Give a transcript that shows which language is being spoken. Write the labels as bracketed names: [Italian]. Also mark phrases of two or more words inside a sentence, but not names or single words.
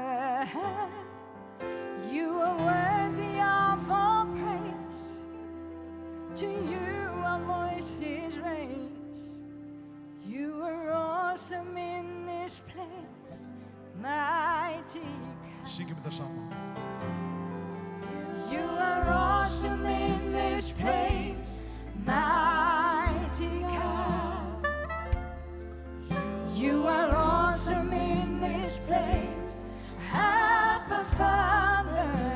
[English] You are worthy of all praise. To you our voices raise. You are awesome in this place, mighty God. [Icelandic] Syngjum þetta saman. [English] You are awesome in this place, mighty God. You are awesome in this place, Abba Father.